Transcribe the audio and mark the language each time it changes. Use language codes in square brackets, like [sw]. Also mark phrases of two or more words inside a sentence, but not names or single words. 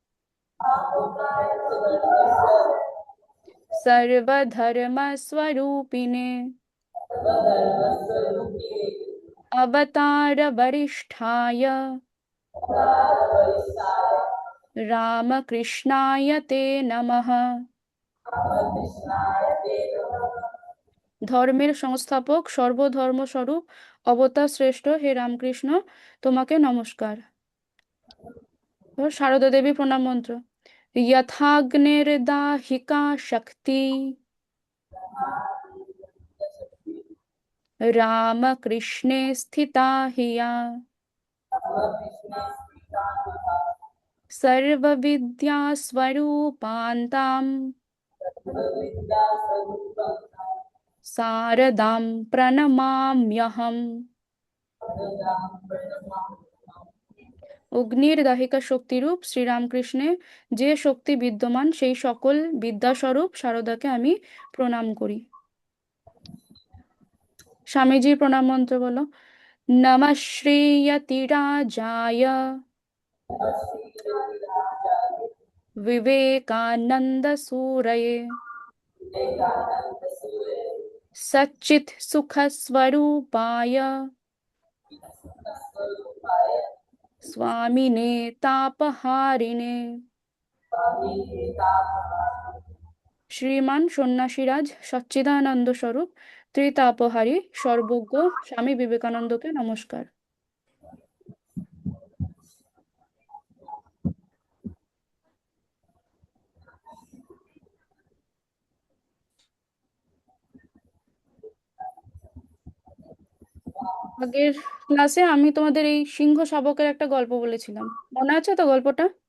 [sa] सर्वधर्मस्वरूपिणे अवतार वरिष्ठाय रामकृष्णाय ते नमः। [bn] ধর্মের সংস্থাপক সর্বধর্মস্বরূপ অবতার শ্রেষ্ঠ হে রামকৃষ্ণ, তোমাকে নমস্কার। এবার সারদা দেবী প্রণাম মন্ত্র। [sa] यथाग्निर्दाहिका शक्ति रामकृष्णे स्थिता हिया सर्वविद्यास्वरूपान्तां शारदां प्रणमाम्यहम्। [bn] অগ্নির দাহিকা শক্তিরূপ শ্রীরামকৃষ্ণে যে শক্তি বিদ্যমান সেই সকল বিদ্যাস্বরূপ শারদাকে আমি প্রণাম করি। স্বামীজির প্রণাম মন্ত্র বলো। [sa] নমঃ শ্রীয়তিরাজায় विवेकानंद सूरये सच्चित् सुख स्वरूपाय स्वामिने तापहारिणे। [bn] শ্রীমান সন্ন্যাসীরাজ সচ্চিদানন্দ স্বরূপ ত্রিতাপহারী সর্বজ্ঞ স্বামী বিবেকানন্দকে নমস্কার। আগের ক্লাসে আমি তোমাদের এই সিংহ শাবকের একটা গল্প বলেছিলাম, মনে আছে তো গল্পটা?